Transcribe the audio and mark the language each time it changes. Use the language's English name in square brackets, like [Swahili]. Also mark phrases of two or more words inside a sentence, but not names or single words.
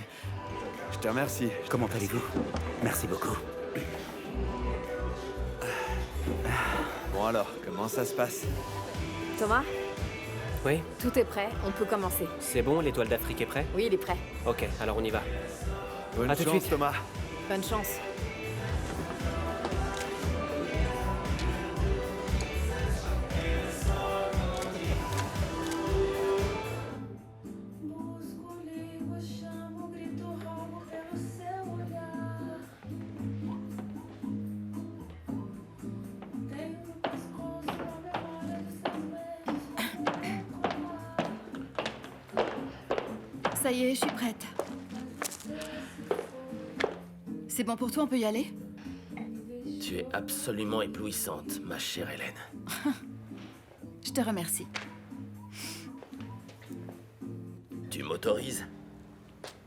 [French] Je te remercie. Comment allez-vous? Merci beaucoup. Bon alors, comment ça se passe? Thomas, Oui? tout est prêt, on peut commencer. C'est bon, l'étoile d'Afrique est prêt? Oui, il est prêt. Ok, alors on y va. Bonne À tout de chance, suite. Thomas. Bonne chance. [Portuguese] Busco, ligo, chamo, grito, roubo pelo seu olhar. Tenho no pescoço a memória dos seus beijos. [French] Ça y est, je suis prête. C'est bon pour toi, on peut y aller? Tu es absolument éblouissante, ma chère Hélène. Je te remercie. Tu m'autorises?